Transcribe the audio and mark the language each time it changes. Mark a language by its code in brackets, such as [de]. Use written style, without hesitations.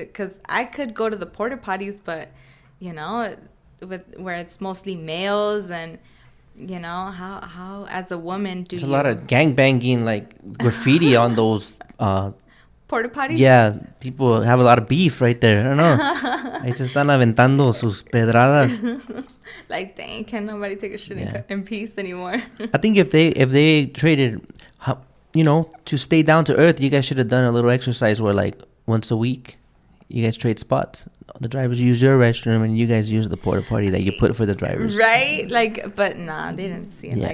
[en] Because I could go to the porta potties, but, where it's mostly males and... how as a woman do There's a lot of gangbanging, like graffiti on those porta potties? Yeah, people have a lot of beef right there. I don't know. [es] Ahí se están aventando sus pedradas. [en] Like, dang, can nobody take a shit Yeah. in peace anymore? I think if they traded, to stay down to earth, you guys should have done a little exercise where like once a week, you guys trade spots. The drivers use your restroom and you guys use the porta potty that you put for the drivers. Right? Like, but nah, they didn't see it like